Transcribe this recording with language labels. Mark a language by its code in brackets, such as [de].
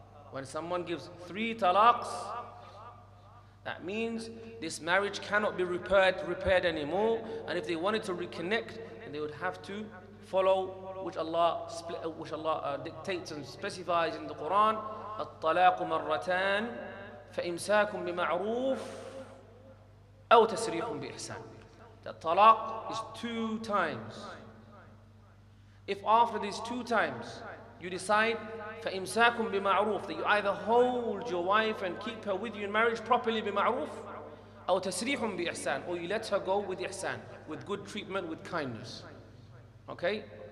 [en] When someone gives 3 talaqs, that means this marriage cannot be repaired anymore. And if they wanted to reconnect, then they would have to follow which Allah dictates and specifies in the Quran. [ar] الطلاق مرتان فإمساك بمعروف أو تسريح بإحسان. [en] The talaq is 2 times. If after these 2 times you decide [ar] فإمساك بمعروف, [en] that you either hold your wife and keep her with you in marriage properly بمعروف, [ar] أو تسريح بإحسان, [en] or you let her go with ihsan, with good treatment, with kindness. Okay?